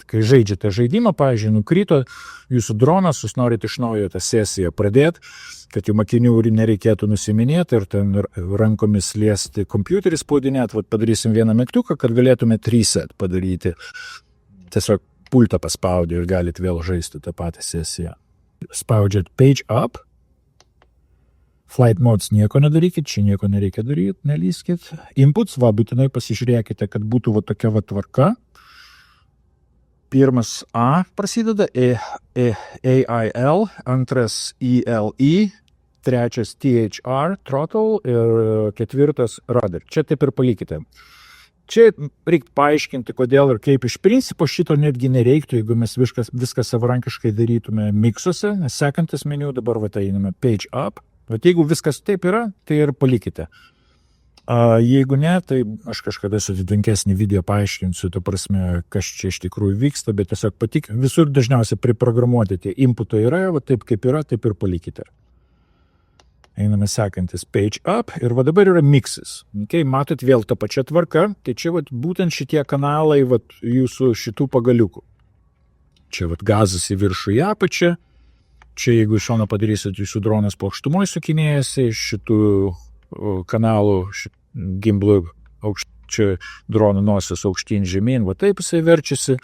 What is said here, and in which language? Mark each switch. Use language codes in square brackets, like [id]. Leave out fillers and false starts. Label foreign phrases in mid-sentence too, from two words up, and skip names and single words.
[lt] Kai žaidžiate žaidimą, pavyzdžiui, nukrito jūsų dronas, jūs norite iš naujo tą sesiją pradėti, kad jums akinių nereikėtų nusiminėti ir ten rankomis liesti kompiuterį spaudinėti, padarysim vieną mygtuką, kad galėtumėte reset padaryti. Tiesiog pultą paspaudė ir galite vėl žaisti tą patį sesiją. Spaudžiat [en] page up. Flight modes [lt] nieko nedarykit, čia nieko nereikia daryti, nelyskit. Inputs, būtinai pasižiūrėkite, kad būtų tokia tvarka. Pirmas A prasideda, AIL, antras ELE, trečias THR, throttle ir ketvirtas rudder. Čia taip ir palikite. Čia reikia paaiškinti, kodėl ir kaip. Iš principo šito netgi nereiktų, jeigu mes viską savarankiškai darytume miksuose, nes sekantis meniu dabar einame [en] page up. [lt] Jeigu viskas taip yra, tai ir palikite. Jeigu ne, tai aš kažkada sudėtingesnį video paaiškinsiu, to prasme, kas čia iš tikrųjų vyksta, bet tiesiog visur dažniausiai priprogramuoti tie inputai yra, taip kaip yra, taip ir palikite. Einame sekantis [en] page up [lt] ir dabar yra mixes. Okay, matot vėl tą pačią tvarką, tai čia būtent šitie kanalai jūsų šitų pagaliukų. Čia gazas į viršų į apačią, čia jeigu iš šono padarysit, jūsų dronas plokštumoj sukinėjasi, iš šitų kanalų gimblų čia dronų nosis aukštyn žemyn, taip jisai verčiasi.